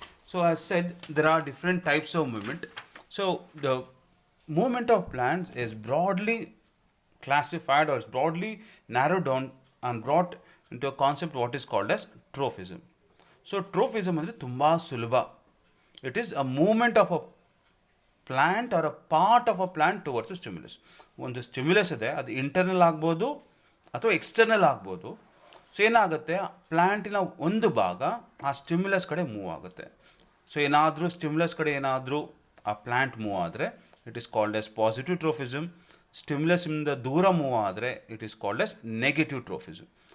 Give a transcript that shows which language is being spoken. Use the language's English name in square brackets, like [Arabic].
[English] So as said, there are different types of movement. So the movement of plants is broadly classified or is broadly narrowed down and brought into a concept what is called as trophism. [Kannada] So trophism ಅಂದರೆ ತುಂಬ ಸುಲಭ. [English] It is a movement of a plant or a part of a plant towards a stimulus. [Kannada] ಒಂದು stimulus ಇದೆ, ಅದು internal ಆಗ್ಬೋದು ಅಥವಾ external ಆಗ್ಬೋದು. So ಏನಾಗುತ್ತೆ, ಪ್ಲ್ಯಾಂಟಿನ ಒಂದು ಭಾಗ ಆ ಸ್ಟಿಮ್ಯುಲಸ್ ಕಡೆ ಮೂವ್ ಆಗುತ್ತೆ. ಸೊ ಏನಾದರೂ ಸ್ಟಿಮ್ಯುಲಸ್ ಕಡೆ ಏನಾದರೂ ಆ ಪ್ಲ್ಯಾಂಟ್ ಮೂವ್ ಆದರೆ [English] It is called as positive tropism. [Kannada] ಸ್ಟಿಮ್ಯುಲಸ್ನಿಂದ ದೂರ ಮೂವ್ ಆದರೆ [English] It is called as negative tropism.